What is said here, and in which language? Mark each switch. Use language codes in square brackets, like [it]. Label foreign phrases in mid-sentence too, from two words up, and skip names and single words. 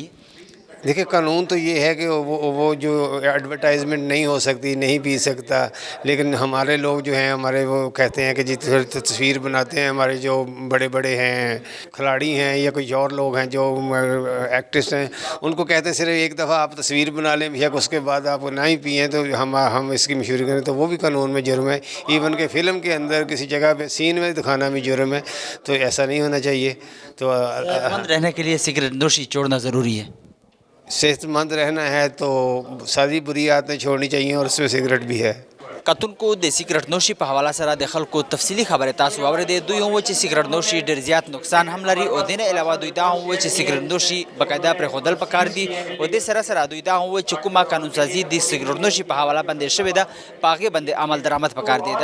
[ur] دیکھیں قانون تو یہ ہے کہ وہ جو ایڈورٹائزمنٹ نہیں ہو سکتی, نہیں پی سکتا, لیکن ہمارے لوگ جو ہیں ہمارے وہ کہتے ہیں کہ جی تصویر بناتے ہیں ہمارے جو بڑے ہیں کھلاڑی ہیں یا کوئی اور لوگ ہیں جو ایکٹرس ہیں, ان کو کہتے ہیں صرف ایک دفعہ آپ تصویر بنا لیں یا اس کے بعد آپ نہ ہی پئیں تو ہم اس کی مشہوری کریں, تو وہ بھی قانون میں جرم ہے. ایون کہ فلم کے اندر کسی جگہ پہ سین میں دکھانا بھی جرم ہے. تو ایسا نہیں ہونا چاہیے. تو مند رہنے کے لیے سگریٹ نوشی چھوڑنا ضروری ہے. صحت مند رہنا ہے تو ساری بری عادتیں چھوڑنی چاہیے اور اس میں سگریٹ بھی ہے. [ps] کتن کو د سگریٹ نوشي په حواله سره د خلکو تفصیلی خبره تاسو واورئ. دوی هم چې سگریټ نوشي ډېر زیات نقصان هم لري او دینه علاوه دوی دا هم چې سگریټ نوشي باقاعده پر خودل پکار دي او د سره دوی دا هم چې کومه قانون سازی د سگریټ نوشي په حواله باندې شوې ده پاغه باندې عمل درآمد پکار دي.